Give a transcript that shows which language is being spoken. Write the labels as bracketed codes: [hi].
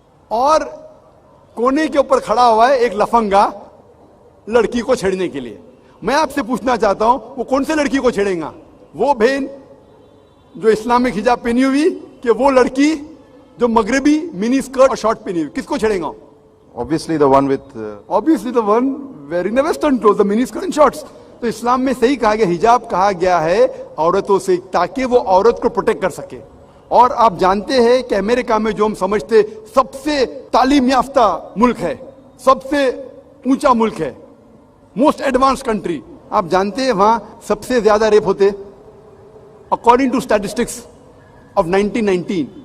[ur] اور کونے کے اوپر کھڑا ہوا ہے ایک لفنگا لڑکی کو چھیڑنے کے لیے. میں آپ سے پوچھنا چاہتا ہوں وہ کون سے لڑکی کو چھیڑیں گا؟ وہ بہن جو اسلامک حجاب پہنی ہوئی کہ وہ لڑکی جو مغربی منی اسکرٹ اور شارٹ پہنی ہوئی؟ کس کو چھیڑیں گا؟ [en] Obviously the one with obviously the one wearing the western clothes, the mini skirt and shorts. [ur] تو اسلام میں صحیح کہا گیا, حجاب کہا گیا ہے عورتوں سے تاکہ وہ عورت کو پروٹیکٹ کر سکے. اور آپ جانتے ہیں کہ امریکہ میں جو ہم سمجھتے سب سے تعلیم یافتہ ملک ہے, سب سے اونچا ملک ہے, [en] most advance country, [ur] آپ جانتے ہیں وہاں سب سے زیادہ ریپ ہوتے [en] according to statistics of [ur] 1990.